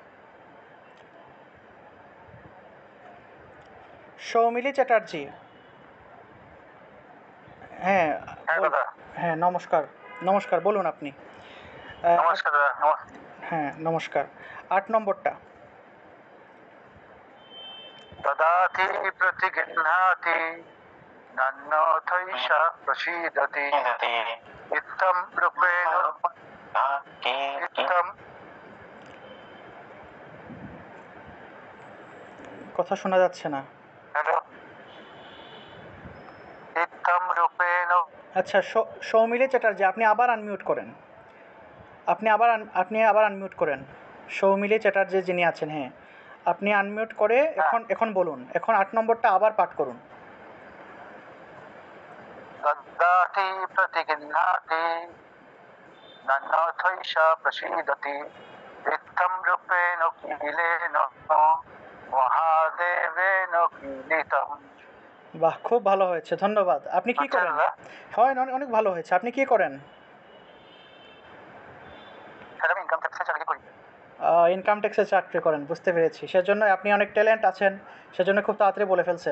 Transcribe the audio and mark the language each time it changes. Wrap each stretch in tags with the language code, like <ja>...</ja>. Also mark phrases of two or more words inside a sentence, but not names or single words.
<bn>সৌমিলি চ্যাটার্জি। হ্যাঁ হ্যাঁ বল- দাদা, হ্যাঁ নমস্কার। নমস্কার বলুন আপনি। নমস্কার দাদা। হ্যাঁ নমস্কার। 8 নম্বরটা।</bn> <sa>ददाति प्रतिगृह्णाति नन्नोऽथैषा प्रसीदति इत्थं रूपेण इत्थं</sa> <bn>কথা শোনা যাচ্ছে না।</bn> <sa>हेलो इत्थं रूपेण</sa> <bn>আচ্ছা সৌমিলি চ্যাটার্জি আপনি আবার আনমিউট করেন। আপনি আবার আনমিউট করেন। সৌমিলি চ্যাটার্জি যিনি আছেন, হ্যাঁ আপনি আনমিউট করে এখন বলুন। এখন 8 নম্বরটা আবার পাঠ করুন।</bn> <sa>ददाति प्रतिगृह्णाति नन्नोऽथैषा प्रसीदति इत्थं रूपेण कीलेन মহাদেবেন कीलितं।</sa> <bn>বাহ খুব ভালো হয়েছে, ধন্যবাদ। আপনি কি আচ্ছা করেন? দাদা, হয় অনেক ভালো হয়েছে। আপনি কি করেন? স্যার আমি ইনকাম ট্যাক্সে চাকরি করি। ইনকাম ট্যাক্সে চাকরি করেন, বুঝতে পেরেছি। সেজন্য আপনি অনেক ট্যালেন্ট আছেন, সেজন্য খুব তাড়াতাড়ি বলে ফেলছেন।</bn>